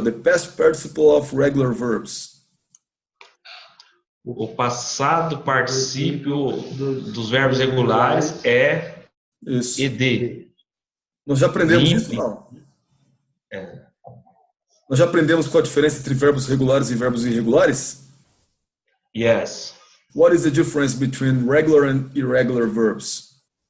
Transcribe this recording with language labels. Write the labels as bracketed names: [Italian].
[English] The past participle of regular verbs. [Portuguese] O passado particípio dos verbos regulares é Isso. ed. Nós já aprendemos isso, não? Nós já aprendemos qual a diferença entre verbos regulares e verbos irregulares? [English] Yes. What is the difference between regular and irregular verbs?